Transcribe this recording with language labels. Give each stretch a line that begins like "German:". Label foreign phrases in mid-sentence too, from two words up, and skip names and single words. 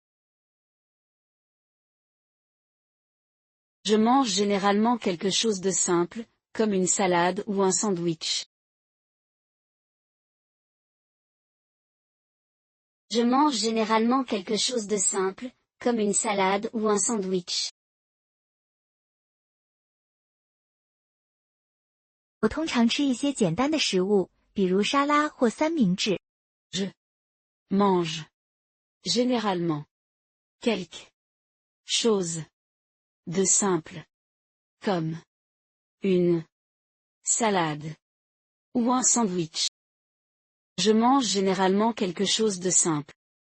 French: Je mange généralement quelque chose de simple, comme une salade ou un sandwich. Je mange généralement quelque chose de simple, comme une salade ou un sandwich.
Chinese: 我通常吃一些简单的食物，比如沙拉或三明治。
French: Je mange généralement quelque chose de simple, comme une salade ou un sandwich. Je mange généralement quelque chose de simple.